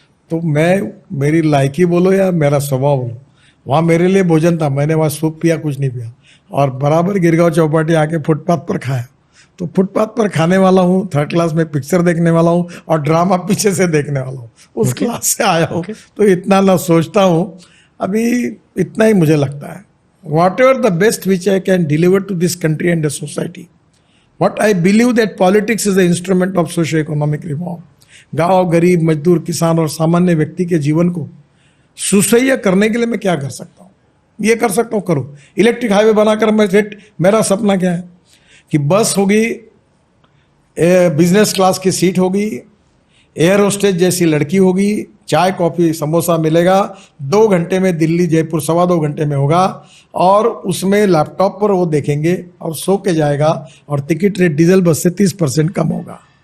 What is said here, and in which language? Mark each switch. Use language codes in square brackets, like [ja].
[hi] तो मैं, मेरी लायकी बोलो या मेरा स्वभाव बोलो, वहाँ मेरे लिए भोजन था, मैंने वहाँ सूप पिया, कुछ नहीं पिया, और बराबर गिरगांव चौपाटी आके फुटपाथ पर खाया। तो फुटपाथ पर खाने वाला हूँ, थर्ड क्लास में पिक्चर देखने वाला हूँ और ड्रामा पीछे से देखने वाला हूँ, उस क्लास से आया हूँ। तो इतना ना सोचता हूँ, अभी इतना ही मुझे लगता है। [en] Whatever the best which I can deliver to this country and the society, what I believe that politics is the instrument of socio-economic reform. [hi] गांव, गरीब, मजदूर, किसान और सामान्य व्यक्ति के जीवन को सुसह्य करने के लिए मैं क्या कर सकता हूँ, ये कर सकता हूँ, करो। इलेक्ट्रिक हाईवे बनाकर मैं मेरा सपना क्या है कि बस होगी, बिजनेस क्लास की सीट होगी, एयर होस्टेज जैसी लड़की होगी, चाय कॉफी समोसा मिलेगा, 2 घंटे में दिल्ली जयपुर 2.25 घंटे में होगा, और उसमें लैपटॉप पर वो देखेंगे और सो के जाएगा, और टिकट रेट डीजल बस से 30% कम होगा।